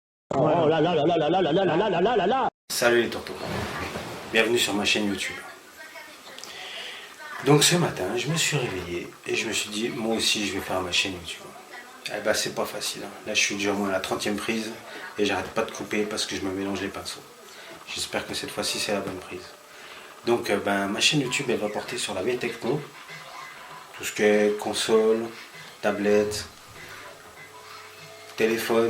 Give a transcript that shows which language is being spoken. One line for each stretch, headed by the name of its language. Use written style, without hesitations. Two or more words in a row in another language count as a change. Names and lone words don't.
French: Oh là là là là là là là là là là là là là. Salut les tontons, bienvenue sur ma chaîne YouTube. Donc ce matin, je me suis réveillé et je me suis dit, moi aussi je vais faire ma chaîne YouTube. Eh ben c'est pas facile, hein. Là je suis déjà au moins à la 30e prise et j'arrête pas de couper parce que je me mélange les pinceaux. J'espère que cette fois-ci c'est la bonne prise. Donc ma chaîne YouTube elle va porter sur la vieille techno, tout ce qui est console, tablette, téléphone.